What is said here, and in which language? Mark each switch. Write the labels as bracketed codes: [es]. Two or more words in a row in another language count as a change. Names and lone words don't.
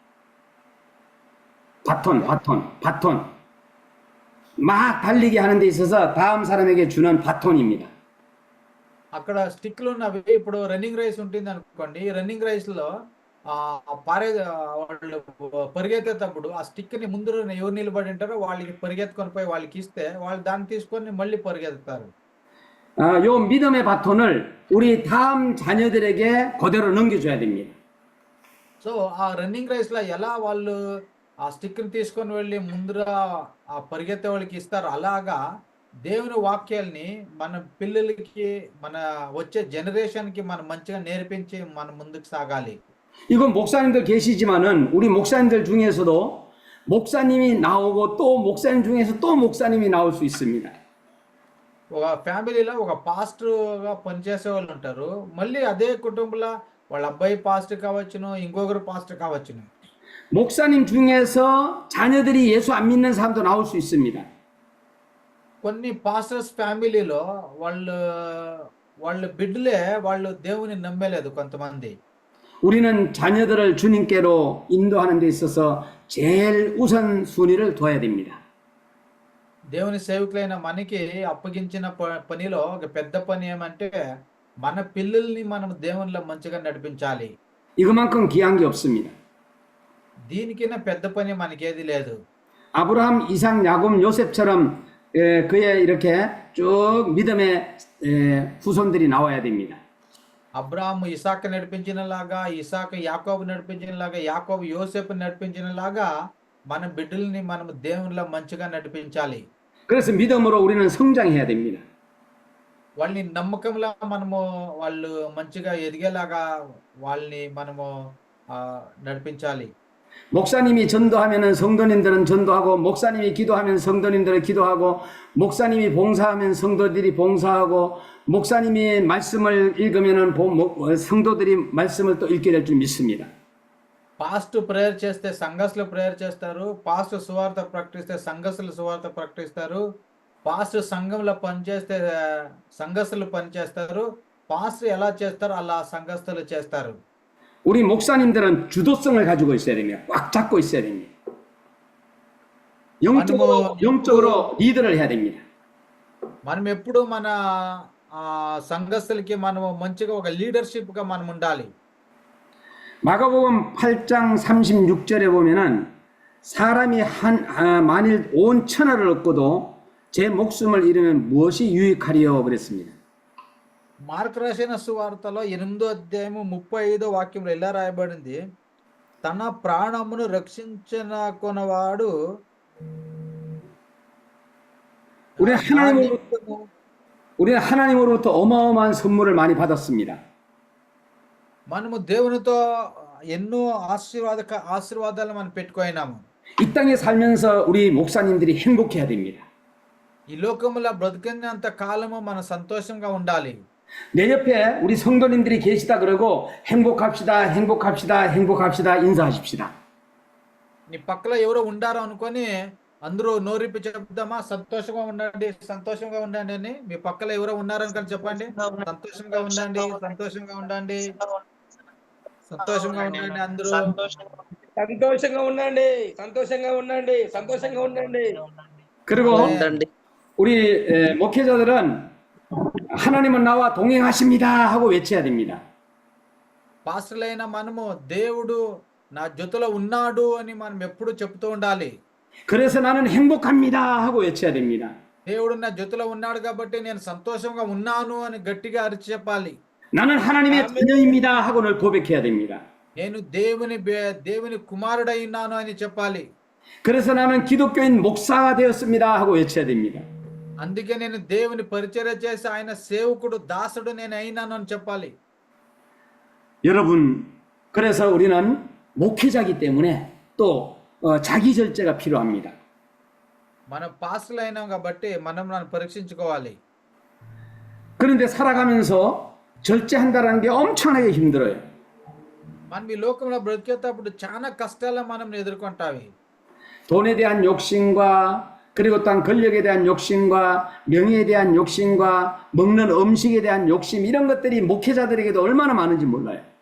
[ko] 바톤. 막 달리기 하는 데 있어서 다음 사람에게 주는 바톤입니다. [te] అక్కడ స్టిక్లు ఉన్నవి. ఇప్పుడు [en] running race [te] ఉంటుంది అనుకోండి. ఈ [en] running race [te] లో వాళ్ళు పరిగెత్తేటప్పుడు ఆ స్టిక్ ని ముందు ఎవరు నిలబడి ఉంటారో వాళ్ళకి పరిగెత్తుకొని పోయి వాళ్ళకి ఇస్తే వాళ్ళు దాన్ని తీసుకొని మళ్ళీ పరిగెత్తుతారు. [ko] 요 믿음의 바톤을 우리 다음 자녀들에게 그대로 넘겨줘야 됩니다. [te] సో ఆ [en] running race [te] లో ఎలా వాళ్ళు ఆ స్టిక్ ని తీసుకొని వెళ్ళి ముందర ఆ పరిగెత్తే వాళ్ళకి ఇస్తారు, అలాగా దేవుని వాక్యాల్ని మన పిల్లలకి, మన వచ్చే జనరేషన్ కి మనం మంచిగా నేర్పించి మనం ముందుకు సాగాలి. [ko] 이건 목사님들 계시지만은 우리 목사님들 중에서도 목사님이 나오고 또 목사님 중에서 또 목사님이 나올 수 있습니다. [te] ఒక ఫ్యామిలీలో ఒక పాస్టర్గా పనిచేసే వాళ్ళు ఉంటారు. మళ్ళీ అదే కుటుంబంలో వాళ్ళ అబ్బాయి పాస్టర్ కావచ్చును, ఇంకొకరు పాస్టర్ కావచ్చును. [ko] 목사님 중에서 자녀들이 예수 안 믿는 사람도 나올 수 있습니다. [te] కొన్ని పాస్టర్స్ ఫ్యామిలీలో వాళ్ళ బిడ్డలే వాళ్ళు దేవుని నమ్మలేదు కొంతమంది. [ko] 우리는 자녀들을 주님께로 인도하는 데 있어서 제일 우선순위를 둬야 됩니다. [te] దేవుని సేవకులైన మనకి అప్పగించిన పనిలో ఒక పెద్ద పని ఏమంటే మన పిల్లల్ని మనం దేవునిలో మంచిగా నడిపించాలి. [ko] 이것만큼 귀한 게 없습니다. [te] దీనికైనా పెద్ద పని మనకేది లేదు. [ko] 아브라함, 이삭, 야곱, 요셉처럼 그의 이렇게 쭉 믿음의 후손들이 나와야 됩니다. [te] అబ్రాహాము ఇసాకు నడిపించినలాగా, ఇసాకు యాకోబు నడిపించినలాగా, యాకోబు యోసేపు నడిపించినలాగా మన బిడ్డల్ని మనం దేవునిలో మంచిగా నడిపించాలి. [ko] 그래서 믿음으로 우리는 성장해야 됩니다. [te] వాళ్ళని నమ్మకంలో మనము వాళ్ళు మంచిగా ఎదిగేలాగా వాళ్ళని మనము నడిపించాలి. [ko] 목사님이 전도하면은 성도님들은 전도하고, 목사님이 기도하면 성도님들은 기도하고, 목사님이 봉사하면 성도들이 봉사하고, 목사님이 말씀을 읽으면은 성도들이 말씀을 또 읽게 될 줄 믿습니다. [en] pastor prayer [te] చేస్తే సంఘస్థులు ప్రేయర్ చేస్తారు. పాస్టర్ సువార్త ప్రకటిస్తే సంఘస్థులు సువార్త ప్రకటిస్తారు. పాస్టర్ సంఘంలో పనిచేస్తే సంఘస్థులు పనిచేస్తారు. పాస్టర్ ఎలా చేస్తారో అలా సంఘస్థులు చేస్తారు. [ko] 우리 목사님들은 주도성을 가지고 있어야 됩니다. 꽉 잡고 있어야 됩니다. 영적으로 리더를 해야 됩니다. [te] మనం ఎప్పుడు మన సంఘస్థులకి మనము మంచిగా ఒక లీడర్షిప్ గా మనం ఉండాలి. [ko] 마가복음 8장 36절에 보면은 사람이 만일 온 천하를 얻고도 제 목숨을 잃으면 무엇이 유익하리요 그랬습니다. [te] మార్కు రాసిన సువార్తలో 8వ అధ్యాయము 35వ వాక్యంలో ఇలా రాయబడింది, తన ప్రాణమును రక్షించుకొనువాడు [ko] 우리는 하나님으로부터 어마어마한 선물을 많이 받았습니다. [te] మనము దేవునితో ఎన్నో ఆశీర్వాదాలు మనం పెట్టుకున్నాము. [ko] 이 땅에 살면서 우리 목사님들이 행복해야 됩니다. [te] ఈ లోకములో బ్రతికినంత కాలము మనం సంతోషంగా ఉండాలి. [ko] 내 옆에 우리 성도님들이 계시다 그러고 행복합시다 인사하십시다. [te] నీ పక్కన ఎవరో ఉండారో అనుకొని అందరూ నోరిప్పి చెప్దామా, సంతోషంగా ఉండండి అని. మీ పక్కన ఎవరో ఉన్నారని కానీ చెప్పండి, సంతోషంగా ఉండండి అందరూ. సంతోషంగా ఉండండి. [ko] 그리고 우리 목회자들은 하나님은 나와 동행하십니다 하고 외쳐야 됩니다. [te] పాస్టర్లైన మనము దేవుడు నా జొతలో ఉన్నాడు అని మనం ఎప్పుడు చెప్తూ ఉండాలి. [ko] 그래서 나는 행복합니다 하고 외쳐야 됩니다. [te] దేవుడు నా జొతలో ఉన్నాడు కాబట్టి నేను సంతోషంగా ఉన్నాను అని గట్టిగా అరిచి చెప్పాలి. [ko] 나는 하나님의 자녀입니다 하고 늘 고백해야 됩니다. [te] నేను దేవుని కుమారుడై ఉన్నాను అని చెప్పాలి. [ko] 그래서 나는 기독교인 목사가 되었습니다 하고 외쳐야 됩니다. [te] అందుకే నేను దేవుని పరిచర్య చేసి ఆయన సేవకుడు దాసుడు నేను అయినాను అని చెప్పాలి. [ko] 여러분, 그래서 우리는 목회자이기 때문에 또 자기 절제가 필요합니다. [te] మనం పాస్టర్లు అయినాం కాబట్టి మనం పరీక్షించుకోవాలి. [ko] 그런데 살아가면서 절제한다는 게 엄청나게 힘들어요. [te] మనం ఈ లోకంలో బ్రతికేటప్పుడు చాలా కష్టాలు మనం ఎదుర్కొంటావి. [ko] 돈에 대한 욕심과 그리고 또한 권력에 대한 욕심과 명예에 대한 욕심과 먹는 음식에 대한 욕심 이런 것들이 목회자들에게도 얼마나 많은지 몰라요.